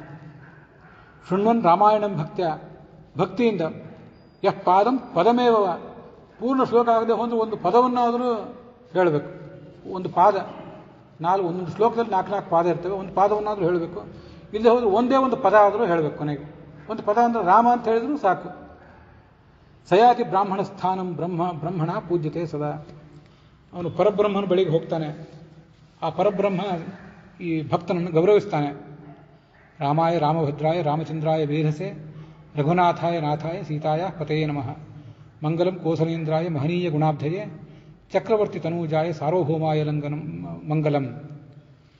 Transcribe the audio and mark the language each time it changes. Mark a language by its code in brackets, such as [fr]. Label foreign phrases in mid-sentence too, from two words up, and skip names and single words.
[sa] ಶೃಣ್ವನ್ ರಾಮಾಯಣಂ ಭಕ್ತ್ಯ, [kn] ಭಕ್ತಿಯಿಂದ [sa] ಯಃ ಪಾದಂ ಪದಮೇವ, [kn] ಪೂರ್ಣ ಶ್ಲೋಕ ಆಗದೆ ಹೋದ್ರೆ ಒಂದು ಪದವನ್ನಾದರೂ ಹೇಳಬೇಕು. ಒಂದು ಪಾದ, ಒಂದೊಂದು ಶ್ಲೋಕದಲ್ಲಿ 4 ಪಾದ ಇರ್ತವೆ, ಒಂದು ಪಾದವನ್ನಾದರೂ ಹೇಳಬೇಕು. ಇಲ್ಲದೆ ಹೋದ್ರೆ ಒಂದೇ ಒಂದು ಪದ ಆದರೂ ಹೇಳಬೇಕು. ಕೊನೆಗೆ ಒಂದು ಪದ ಅಂದರೆ ರಾಮ ಅಂತ ಹೇಳಿದ್ರು ಸಾಕು. [sa] ಸಯಾತಿ ಬ್ರಾಹ್ಮಣ ಸ್ಥಾನಂ ಬ್ರಹ್ಮಣ ಪೂಜ್ಯತೆ ಸದಾ. [kn] ಅವನು ಪರಬ್ರಹ್ಮನ ಬಳಿಗೆ ಹೋಗ್ತಾನೆ. ಆ ಪರಬ್ರಹ್ಮ ಈ ಭಕ್ತನನ್ನು ಗೌರವಿಸ್ತಾನೆ. [sa] ರಾಮಾಯ ರಾಮಭದ್ರಾಯ ರಾಮಚಂದ್ರಾಯ ವೇಧಸೆ ರಘುನಾಥಾಯ ನಾಥಾಯ ಸೀತಾಯ ಪತಯೇ ನಮಃ. ಮಂಗಲಂ ಕೋಸಲೇಂದ್ರಾಯ ಮಹನೀಯ ಗುಣಾಬ್ಧಯೇ ಚಕ್ರವರ್ತಿ ತನೂಜಾಯ ಸಾರ್ವಭೌಮಾಯ ಲಂಘನಂ ಮಂಗಲಂ.